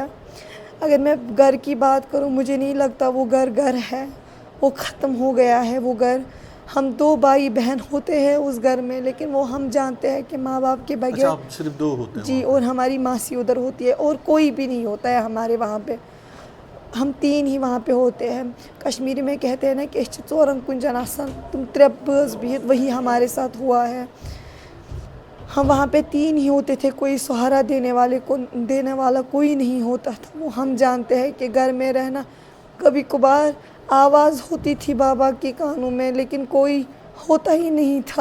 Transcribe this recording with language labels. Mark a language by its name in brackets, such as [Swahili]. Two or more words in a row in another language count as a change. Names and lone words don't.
[Urdu] اگر میں گھر کی بات کروں, مجھے نہیں لگتا وہ گھر ہے, وہ ختم ہو گیا ہے. وہ گھر ہم 2 بھائی بہن ہوتے ہیں اس گھر میں, لیکن وہ ہم جانتے ہیں کہ ماں باپ کے بغیر. اچھا آپ صرف 2 ہوتے ہیں جی, اور ہماری ماسی ادھر ہوتی ہے اور کوئی بھی نہیں ہوتا ہے ہمارے وہاں پہ, ہم 3 ہی وہاں پہ ہوتے ہیں. کشمیری میں کہتے ہیں نا کہ [Kashmiri] اس ژورن کنجن آسان تم 3 بٲژ بہت, [Urdu] وہی ہمارے ساتھ ہوا ہے. ہم وہاں پہ 3 ہی ہوتے تھے, کوئی سہارا دینے والا کوئی نہیں ہوتا تھا. وہ ہم جانتے ہیں کہ گھر میں رہنا, کبھی کبھار آواز ہوتی تھی بابا کے کانوں میں لیکن کوئی ہوتا ہی نہیں تھا.